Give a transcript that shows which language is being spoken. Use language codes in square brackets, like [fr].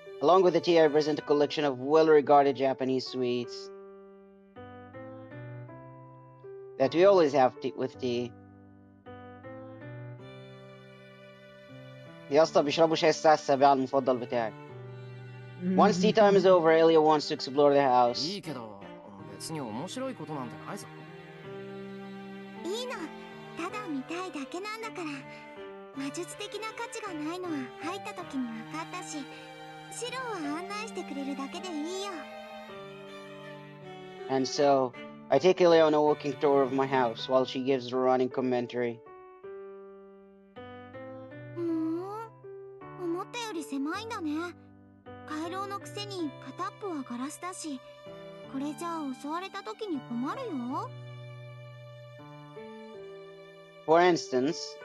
[en] Along with the tea, I present a collection of well-regarded Japanese sweets that we always have with tea. [ar] يا اسطى بيشربوا شاي الساعة 7 المفضل بتاعي. [en] Once tea time is over, Ilia wants to explore the house. [ja] いいけど、別に面白いことなんてないぞ。いいの。ただ見たいだけなんだから。魔術的な価値がないのは入った時に分かったし、シローは案内してくれるだけでいいよ。 [en] And so, I take Ilia on a walking tour of my house while she gives a running commentary. [ja] 思ったより狭いんだね。回廊のくせに片っぽはガラスだし、これじゃあ襲われた時に困るよ。 [en] For instance,